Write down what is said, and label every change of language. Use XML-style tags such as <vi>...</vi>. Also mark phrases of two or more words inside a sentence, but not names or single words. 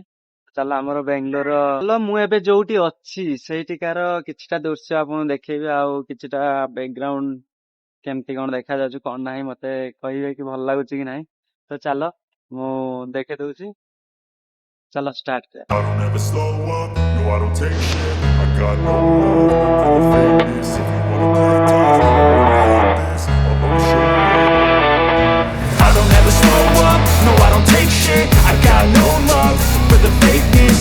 <or>ଚାଲ ଆମର ବେଙ୍ଗଲୋର ମୁଁ ଏବେ ଯୋଉଠି ଅଛି ସେଇଠିକାର କିଛିଟା ଦୃଶ୍ୟ ଆପଣଙ୍କୁ ଦେଖେଇବି। ଆଉ କିଛିଟା ବ୍ୟାକଗ୍ରାଉଣ୍ଡ କେମିତି କଣ ଦେଖାଯାଉଛି କଣ ନାହିଁ ମତେ କହିବେ କି ଭଲ ଲାଗୁଛି କି ନାହିଁ। ତ ଚାଲ ମୁଁ ଦେଖେଇ ଦଉଛି। ଚାଲ ଷ୍ଟାର୍ଟ।</or> <en>I don't ever slow up, no I don't take shit. I got no love for the fakeness. If you wanna play tough, wanna hate this, I'll always show up. I don't ever slow up, no I don't take shit. I got no love for the fakeness.</en>